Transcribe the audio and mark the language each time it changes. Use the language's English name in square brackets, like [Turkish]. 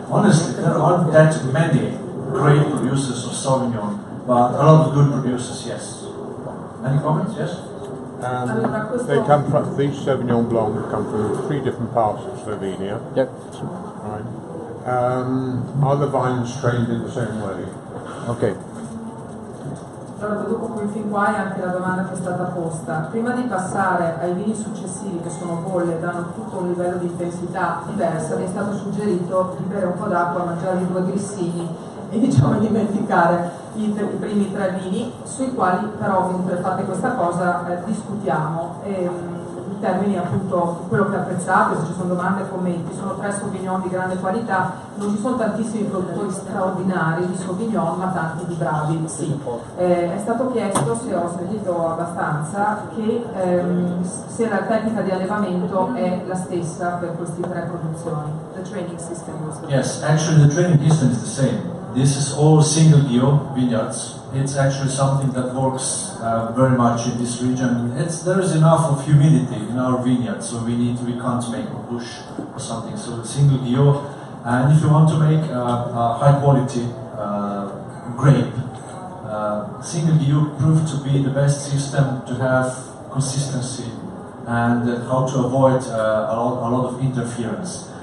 [English] Honestly, there aren't that many great producers of Sauvignon, but a lot of good producers, yes. Any comments? Yes? They come from, these Sauvignon Blanc come from 3 different parts of Slovenia. Yep. Right. Are the vines trained in the same way? Ok. [Italian] Allora, dopo qui fin qua è anche la domanda che è stata posta. Prima di passare ai vini successivi, che sono bolle e danno tutto un livello di intensità diversa, mi è stato suggerito di bere un po' d'acqua, mangiare 2 grissini e diciamo dimenticare i primi 3 vini, sui quali però mentre fate questa cosa discutiamo. In termini appunto di quello che apprezzate, se ci sono domande e commenti, sono 3 Sauvignon di grande qualità, non ci sono tantissimi produttori straordinari di Sauvignon, ma tanti di bravi, sì. È stato chiesto, se ho sentito abbastanza, che se la tecnica di allevamento è la stessa per queste 3 produzioni. [English] The training system was the Yes, actually the training system is the same. This is all single bio vineyards. It's actually something that works very much in this region. There is enough of humidity in our vineyard, so we can't make a bush or something. So single bio, and if you want to make a high quality grape, single bio proved to be the best system to have consistency and how to avoid a lot of interference.